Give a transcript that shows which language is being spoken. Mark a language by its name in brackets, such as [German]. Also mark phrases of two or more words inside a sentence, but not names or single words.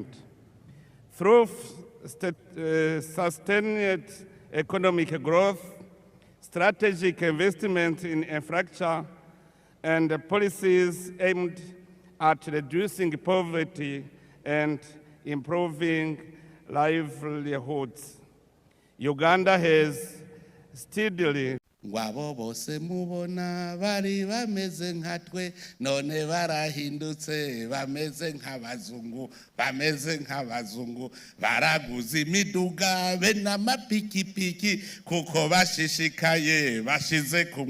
[English] Through sustained economic growth, strategic investment in infrastructure, and policies aimed at reducing poverty and improving livelihoods, Uganda has steadily [Rundi] Wabo bose mubona bari bameze nkatwe none barahindutse bameze nk'abazungu baraguza imiduga be n'amapikipiki kuko bashishikaye bashize